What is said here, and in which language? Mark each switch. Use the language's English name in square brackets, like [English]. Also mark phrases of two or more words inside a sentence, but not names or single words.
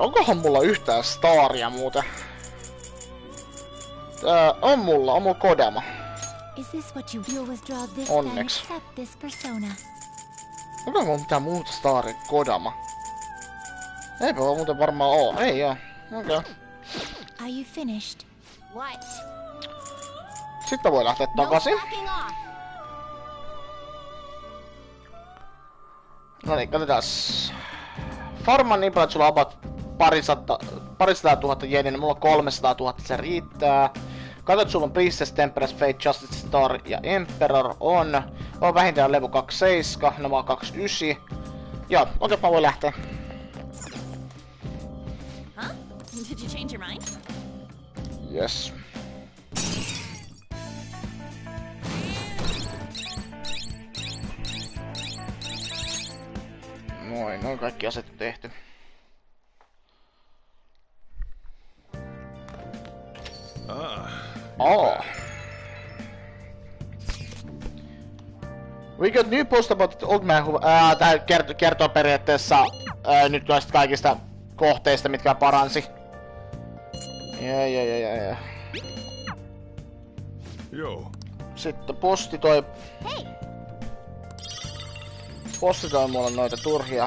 [Finnish] Onkohan mulla yhtään Staria muuten? On mulla Kodama. Onneksi. Onko mulla mitään muuta Staria Kodama? Eipä muuten varmaan oo. Ei oo. Okei. [English] Are you finished? What? [Finnish] Sitten voi lähteä takaisin. No niin, katsotaas. Farman niin paljon, että sulla on about parisataa tuhatta jeniä, niin mulla on 300 000, se riittää. Katsot, että sulla on Princess, Temperance, Fate, Justice, Star ja Emperor on vähintään level 27, no mä oon 29. Joo, okei, mä voin lähteä. Huh? [English] Did you change your mind? Yes. [Finnish] Noin kaikki asiat on tehty. [English] We got new post about the old man who... [Finnish] tää kertoo periaatteessa nyt noista kaikista kohteista, mitkä paransi. Ja. Joo. Sitten posti toi mulle noita turhia.